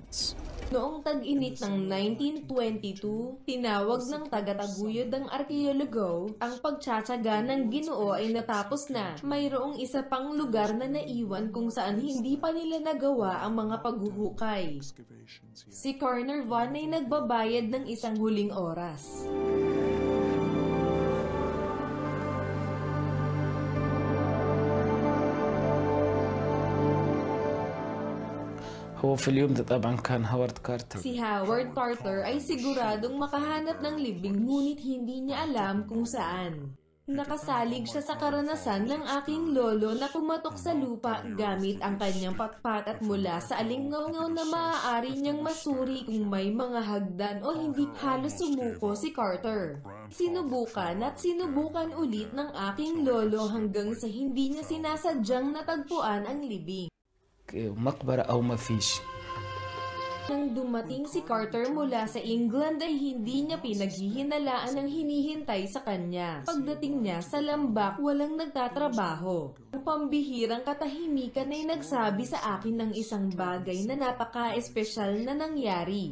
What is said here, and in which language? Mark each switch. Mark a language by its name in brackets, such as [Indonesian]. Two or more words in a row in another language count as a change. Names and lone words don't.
[Filipino] Noong tag-init ng 1922, tinawag ng taga-taguyod ng arkeologo, ang pagtsatsaga ng Ginoo ay natapos na. Mayroong isa pang lugar na naiwan kung saan hindi pa nila nagawa ang mga paghuhukay. Si Carnarvon ay nagbabayad ng isang huling oras. [Arabic] هو في اليوم ده طبعا كان هوارد كارتر. [Filipino] Si Howard Carter ay siguradong makahanap ng libing, ngunit hindi niya alam kung saan. Nakasalig siya sa karanasan ng aking lolo na pumatok sa lupa gamit ang kanyang patpat at mula sa alingaw na maaari niyang masuri kung may mga hagdan o hindi. Halos sumuko si Carter. Sinubukan at sinubukan ulit ng aking lolo hanggang sa hindi niya sinasadyang natagpuan ang libing. [Arabic] مقبرة أو ما فيش. [Filipino] Nang dumating si Carter mula sa England ay hindi niya pinaghihinalaan ang hinihintay sa kanya. Pagdating niya sa lambak, walang nagtatrabaho. Ang pambihirang katahimikan ay nagsabi sa akin ng isang bagay na napaka-espesyal na nangyari.